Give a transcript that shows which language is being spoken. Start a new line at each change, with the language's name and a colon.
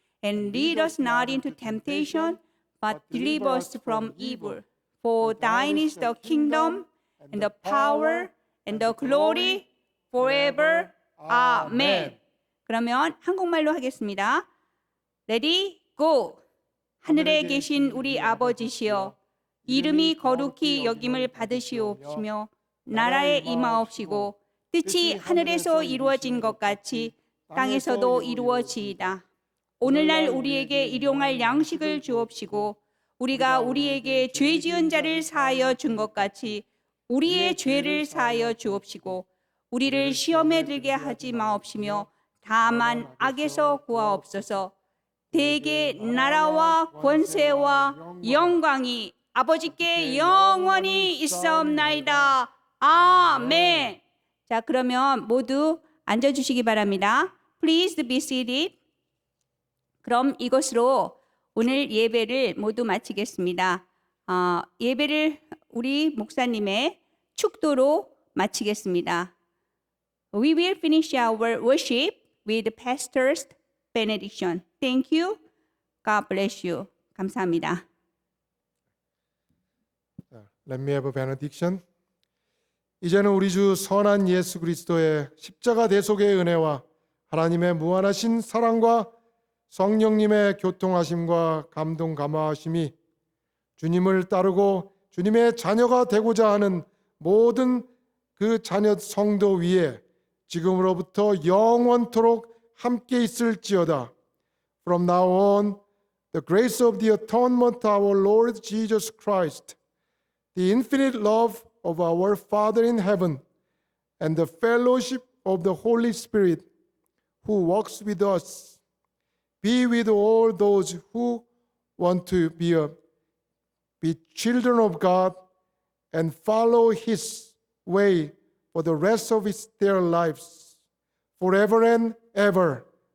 English: And lead us not into temptation, but deliver us from evil. For thine is the kingdom, and the power, and the glory, forever.
Korean: 아멘. 그러면 한국말로 하겠습니다.
English: Ready, go!
Korean: 하늘에 계신 우리 아버지시여, 이름이 거룩히 여김을 받으시옵시며 나라에 임하옵시고 뜻이 하늘에서 이루어진 것 같이 땅에서도 이루어지이다. 오늘날 우리에게 일용할 양식을 주옵시고 우리가 우리에게 죄 지은 자를 사하여 준 것 같이 우리의 죄를 사하여 주옵시고 우리를 시험에 들게 하지 마옵시며 다만 악에서 구하옵소서. 대개 나라와 권세와 영광이 아버지께 영원히 있사옵나이다. 아멘. 자, 그러면 모두 앉아주시기 바랍니다.
English: Please be seated.
Korean: 그럼 이것으로 오늘 예배를 모두 마치겠습니다. 예배를 우리 목사님의 축도로 마치겠습니다.
English: We will finish our worship with pastor's benediction. Thank you. God bless you.
Korean: 감사합니다.
English: Let me have a benediction.
Korean: 이제는 우리 주 선한 예수 그리스도의 십자가 대속의 은혜와 하나님의 무한하신 사랑과 성령님의 교통하심과 감동 감화하심이 주님을 따르고 주님의 자녀가 되고자 하는 모든 그 자녀 성도 위에 지금으로부터 영원토록 함께 있을지어다.
English: From now on, the grace of the atonement of our Lord Jesus Christ, the infinite love of our Father in heaven, and the fellowship of the Holy Spirit, who walks with us, be with all those who want to be children of God and follow His way for the rest of their lives, forever and ever.